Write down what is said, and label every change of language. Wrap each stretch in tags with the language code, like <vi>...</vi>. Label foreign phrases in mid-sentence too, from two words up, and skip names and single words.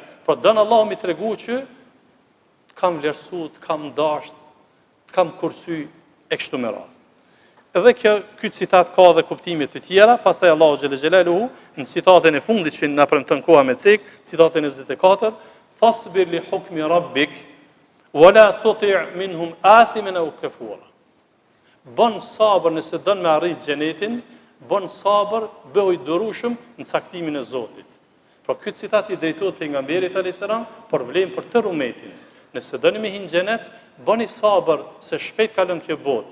<sq>Por don Allahu mi tregu që kam vlerësu, kam dasht, kam kursy e kështu me radhë. Edhe ky citat ka dhe kuptime të tjera, pastaj Allahu</sq> <ar>جل جلاله</ar> <sq>në citatën e fundit që na premton koha me cek, citatën e 24,</sq> <ar>فاصبر لحكم ربك ولا تطع منهم آثما أو كفورا.</ar> <sq>Bën sabër nëse don me arrit xhenetin, bën sabër, bëhu i durueshëm në caktimin e Zotit. Pra ky citat i drejtohet pejgamberit</sq> <ar>عليه السلام,</ar> <sq>por vlen për tërë umetin. Nëse doni me hin xhenet, bëni sabër se shpejt kalon kjo botë.</sq>